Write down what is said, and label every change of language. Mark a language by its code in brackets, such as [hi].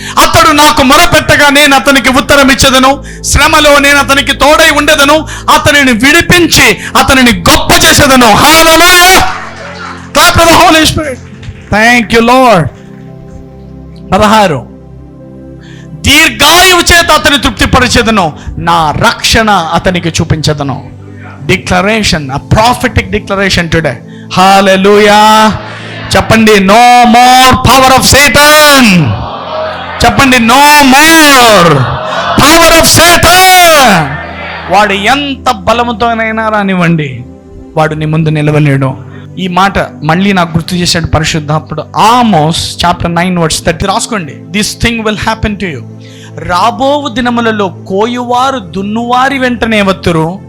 [te] అతడు నాకు మొరపెట్టగా నేను అతనికి ఉత్తరం ఇచ్చెదను, శ్రమలో నేను అతనికి తోడై ఉండెదను, అతనిని విడిపించి అతనిని గొప్ప చేసేదను. [en] Hallelujah. Clap for the Holy Spirit. Thank you Lord. 16. [te] దీర్ఘాయువు చేత అతని తృప్తిపరిచెదను, నా రక్షణ అతనికి చూపించెదను. [en] Declaration, a prophetic declaration today. Hallelujah. [te] చెప్పండి, [en] no more power of Satan. చెప్పండి, no more power of Satan. [te] వాడు ఎంత బలముతోనైనా రానివ్వండి, వాడు నీ ముందు నిలవలేడు. ఈ మాట మళ్ళీ నాకు గుర్తు చేశాడు పరిశుద్ధాత్ముడు. ఆమోస్ చాప్టర్ 9:30 రాసుకోండి. [en] This thing will happen to you. [te] రాబోవు దినములలో కోయువారు దున్నువారి వెంటనే వత్తురు.